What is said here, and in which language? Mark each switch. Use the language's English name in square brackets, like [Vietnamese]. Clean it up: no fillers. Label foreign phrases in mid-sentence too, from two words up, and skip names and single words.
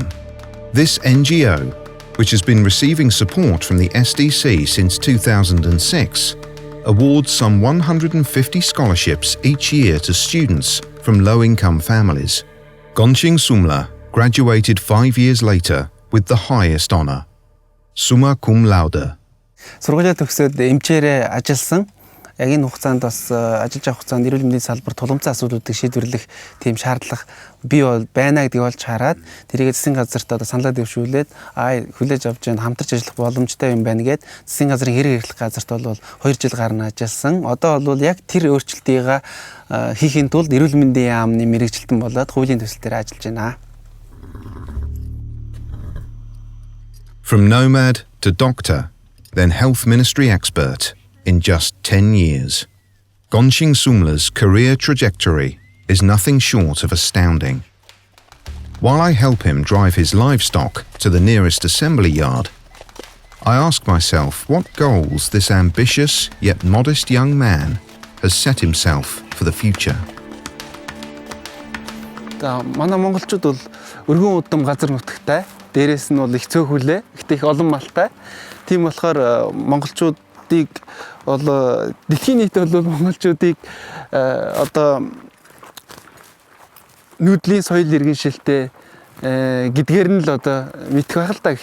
[English] This NGO, which has been receiving support from the SDC since 2006, awards some 150 scholarships each year to students from low-income families. Gonchigsumlaa graduated 5 years later with the highest honor, summa cum laude. [Mongolian] Сургуулиа төгсөөд эмчээрээ ажилласан. Яг энэ хугацаанд бас ажиллаж авах хугацаанд эрүүл мэндийн салбар тулгымцсан асуудлуудыг шийдвэрлэх тийм шаардлага бий байна гэдгийг олж хараад тэрийг засгийн газарт одоо саналаа дэвшүүлээд хүлээж авч जैन хамтарч ажиллах боломжтой юм байна гэд засгийн газрын хэрэг эрхлэх газарт бол 2 жил гарна ажилласан. Одоо бол яг тэр өөрчлөлтийг хийхин тулд эрүүл мэндийн яамны мэрэгчлэлтэн болоод хуулийн төсөл дээр ажиллаж байна. [English] From nomad to doctor, then health ministry expert in just 10 years. Gonchigsumlaa's career trajectory is nothing short of astounding. While I help him drive his livestock to the nearest assembly yard, I ask myself what goals this ambitious yet modest young man has set himself for the future. [Mongolian] Манай монголчууд бол өргөн удам газар нутагтай, дээрээс нь бол их цөөхөлөө, ихтэй их олон малтай. Тийм болохоор монголчуудыг бол дэлхийн нийт бол монголчуудыг одоо нүүдлийн соёл иргэншилтэй гэдгээр нь л одоо мэдэх байх л да.